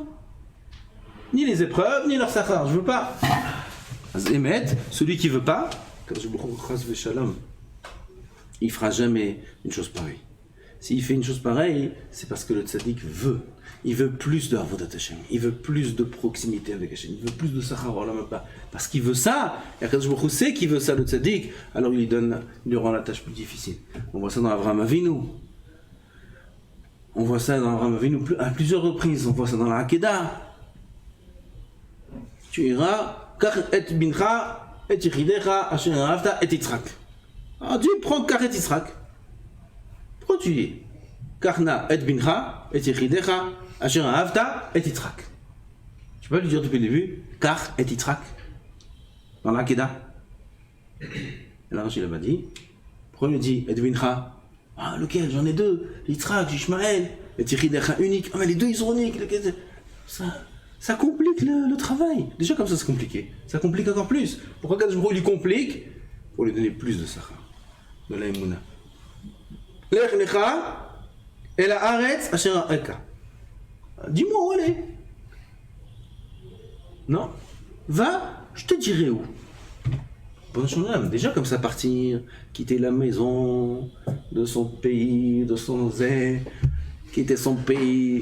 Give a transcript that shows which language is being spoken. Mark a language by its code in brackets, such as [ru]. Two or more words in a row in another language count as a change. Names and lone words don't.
[fr] Ni les épreuves, ni leur sachar, je veux pas. Émet, celui qui veut pas, [he] קדוש ברוך הוא, חס ושלום, [fr] il fera jamais une chose pareille. S'il fait une chose pareille, c'est parce que le tzaddik veut. Il veut plus de [he] עבודת השם. [fr] Il veut plus de proximité avec Hashem. Il veut plus de [he] שכר עולם הבא. [fr] Parce qu'il veut ça. Et [he] הקדוש ברוך הוא [fr] sait qu'il veut ça, le tzaddik. Alors il lui rend la tâche plus difficile. On voit ça dans Avraham Avinu. On voit ça dans Avraham Avinu à plusieurs reprises. On voit ça dans la Hakeda. Tu iras, [he] קח את בנך, את יחידך, אשר אהבת, את יצחק. [fr] Alors Dieu prend [he] קח את יצחק. [fr] Pourquoi tu dis [he] קח את בנך את יחידך אשר אהבת את יצחק? [fr] Tu peux lui dire depuis le début [he] קח את יצחק [fr] dans la Hakeda. Et là Rashi l'a dit. Pourquoi il lui dit [he] את בנך? [fr] Ah lequel? J'en ai deux. Yitzhak, Ishmaël [he] את יחידך [fr] unique. Ah mais les deux ils sont uniques. Ça complique le travail. Déjà comme ça c'est compliqué. Ça complique encore plus. Pourquoi [he] קדוש ברוך הוא [fr] lui complique? Pour lui donner plus de sachar, de la émouna. [he] לך לך אל הארץ אשר אראך. [fr] Dis-moi où elle est. Non. Va, je te dirai où. Déjà comme ça partir, quitter la maison de son pays, de son zé, quitter son pays.